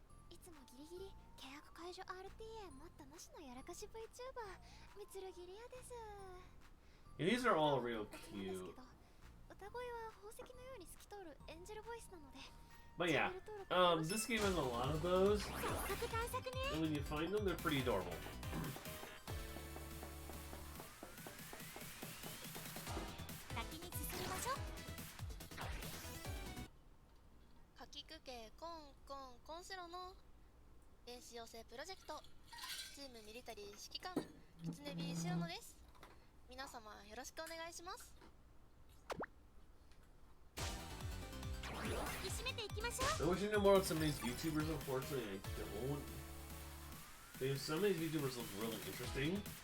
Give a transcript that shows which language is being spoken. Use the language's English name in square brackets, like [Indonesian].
[Japanese] いつもギリギリ契約解除 RTA 待ったなしのやらかし VTuber みつるぎりやです。 [English] Yeah, these are all real cute. [Japanese] 歌声は宝石のように透き通るエンジェルボイスなので。 [English] But yeah, this game has a lot of those. And when you find them, they're pretty adorable. [Japanese] 先に進みましょう。かきくけコンコンコンセロの電子養成プロジェクトチームミリタリー指揮官キツネビーシロノです。皆様よろしくお願いします。 [English] I wish I knew more about some of these VTubers, unfortunately I don't. Some of these VTubers look really interesting.